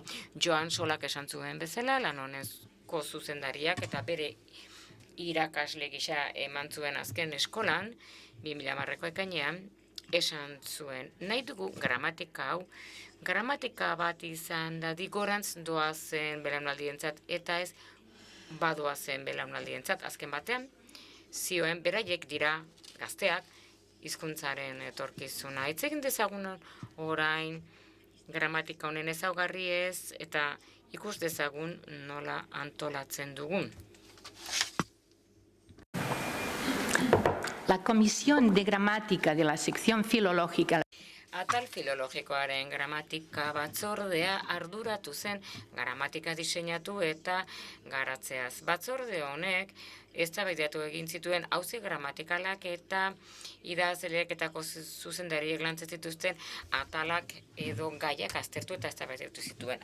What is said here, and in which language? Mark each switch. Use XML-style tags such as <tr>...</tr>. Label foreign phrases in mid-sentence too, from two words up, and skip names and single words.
<eu>Joan Solak esan zuen bezala, lan honezko zuzendariak eta bere irakasle gisa eman zuen azken eskolan, 2010ko ekainean, esan zuen, nahi dugu gramatika hau, gramatika bat izan da digorantz doazen belaunaldientzat eta ez badoazen belaunaldientzat. Azken batean, zioen beraiek dira gazteak, hizkuntzaren etorkizuna. Hitz egin dezagun orain gramatika honen ezaugarriez eta ikus dezagun nola antolatzen dugun.</eu> <es>La Comisión de Gramática de la Sección Filológica.</es> <eu>Atal filologikoaren gramatika batzordea arduratu zen gramatika diseinatu eta garatzeaz. Batzorde honek eztabaidatu egin zituen auzi gramatikalak eta idazleek eta zuzendariek lantzen zituzten atalak edo gaiak aztertu eta eztabaidatu zituen.</eu>